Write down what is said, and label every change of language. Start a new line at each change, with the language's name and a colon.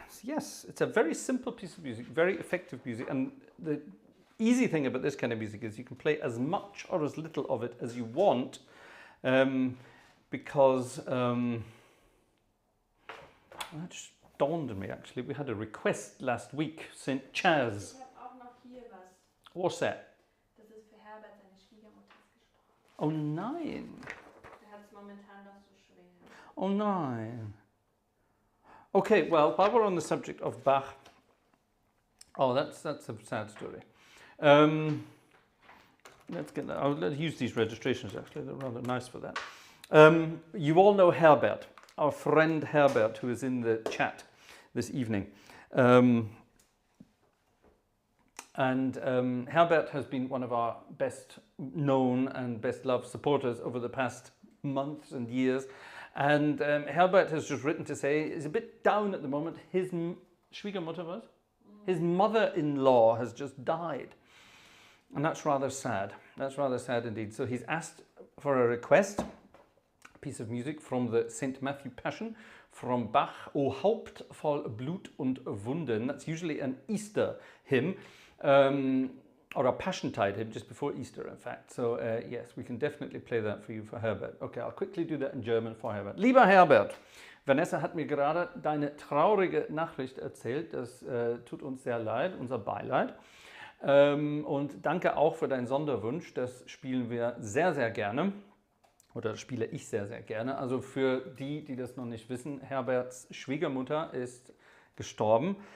English: Yes, it's a very simple piece of music, very effective music, and the easy thing about this kind of music is you can play as much or as little of it as you want, because that just dawned on me actually. We had a request last week, St. Chaz.
German: Ich habe auch noch hier was.
English: What's that?
German: Das ist für Herbert, seine Schwiegermutter ist gestorben. Oh nein. Der hat es momentan noch so schwer. Oh nein.
English: Okay, well, while we're on the subject of Bach, oh, that's a sad story. Let's use these registrations actually, they're rather nice for that. You all know Herbert, our friend Herbert, who is in the chat this evening. Herbert has been one of our best known and best loved supporters over the past months and years. And Herbert has just written to say he's a bit down at the moment. His Schwiegermutter was? His mother-in-law has just died. And that's rather sad. That's rather sad indeed. So he's asked for a request, a piece of music from the St. Matthew Passion from Bach, O Haupt voll Blut und Wunden. That's usually an Easter hymn, or a Passiontide hymn, just before Easter, in fact. So yes, we can definitely play that for you for Herbert. Okay, I'll quickly do that in German for Herbert.
German: Lieber Herbert, Vanessa hat mir gerade deine traurige Nachricht erzählt. Das tut uns sehr leid, unser Beileid. Und danke auch für deinen Sonderwunsch. Das spielen wir sehr, sehr gerne. Oder das spiele ich sehr, sehr gerne. Also für die, die das noch nicht wissen, Herberts Schwiegermutter ist gestorben.